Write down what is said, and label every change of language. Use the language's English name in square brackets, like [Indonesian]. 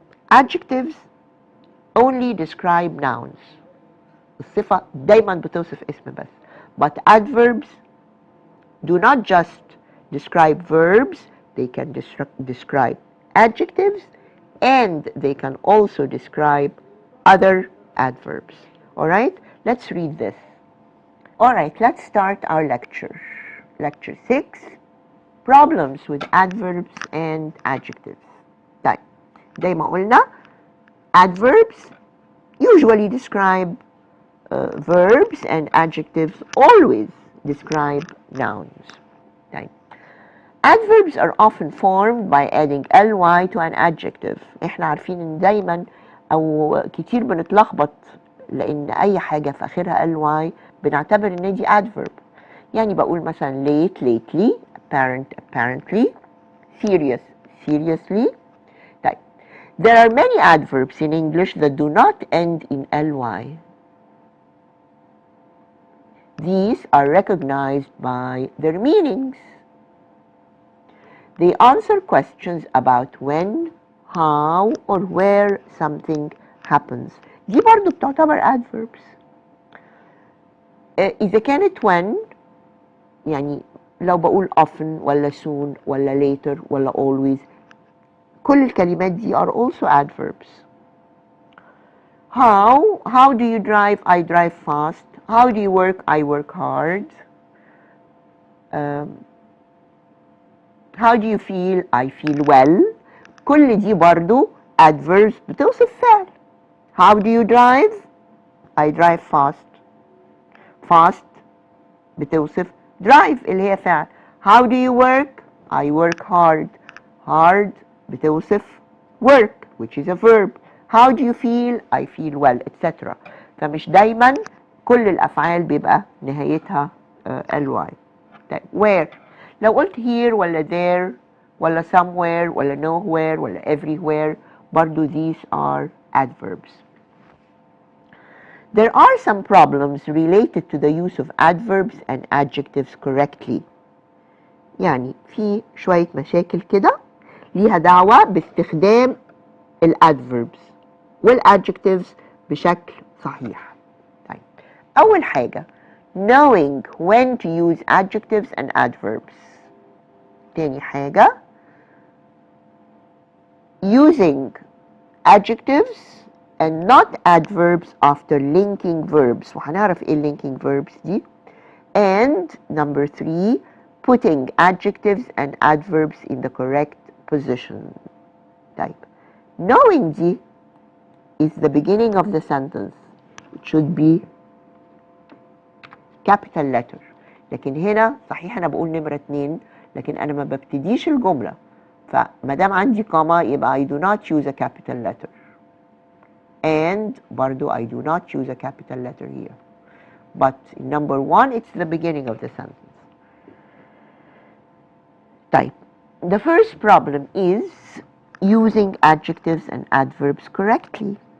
[English] Adjectives only describe nouns. [Arabic] الصفة دايما بتوصف اسم بس. [English] But adverbs do not just describe verbs, they can describe adjectives and they can also describe other adverbs. All right, let's read this. All right, let's start our lecture. Lecture 6, problems with adverbs and adjectives. طيب زي ما قلنا adverbs usually describe verbs and adjectives always describe nouns. طيب adverbs are often formed by adding ly to an adjective. [Arabic] احنا عارفين ان دايما او كتير بنتلخبط لان اي حاجه في اخرها ly بنعتبر ان دي adverb. [English] يعني بقول مثلا late lately, apparent apparently, serious seriously. طيب there are many adverbs in English that do not end in ly. These are recognized by their meanings. They answer questions about when, how, or where something happens. [Arabic] دي برضو بتعتبر adverbs. إذا كانت when يعني لو بقول often ولا soon ولا later ولا always كل الكلمات دي are also adverbs. [English] How do you drive? I drive fast. How do you work? I work hard. How do you feel? I feel well. [Arabic] كل دي برضو adverbs بتوصف فعل. [English] How do you drive? I drive fast. [Arabic] Fast بتوصف drive اللي هي فعل. [English] How do you work? I work hard. Hard بتوصف work which is a verb. How do you feel? I feel well, etc. [Arabic] فمش دايما كل الأفعال بيبقى نهايتها ly. طيب where؟ لو قلت here ولا there ولا somewhere ولا nowhere ولا everywhere برضو these are adverbs. [English] There are some problems related to the use of adverbs and adjectives correctly. [Arabic] يعني في شوية مشاكل كده ليها دعوة باستخدام الادverbs والadjectives بشكل صحيح. [English] طيب أول حاجة knowing when to use adjectives and adverbs. تاني حاجة using adjectives and not adverbs after linking verbs. [Arabic] وهنعرف ايه linking verbs دي. [English] And number 3 putting adjectives and adverbs in the correct position. طيب knowing دي is the beginning of the sentence. It should be capital letter. [Arabic] لكن هنا صحيح انا بقول نمرة 2 لكن انا ما ببتديش الجملة فما دام عندي كوما يبقى I do not use a capital letter. [English] And برضو I do not use a capital letter here. But in number 1 it's the beginning of the sentence. طيب the first problem is using adjectives and adverbs correctly.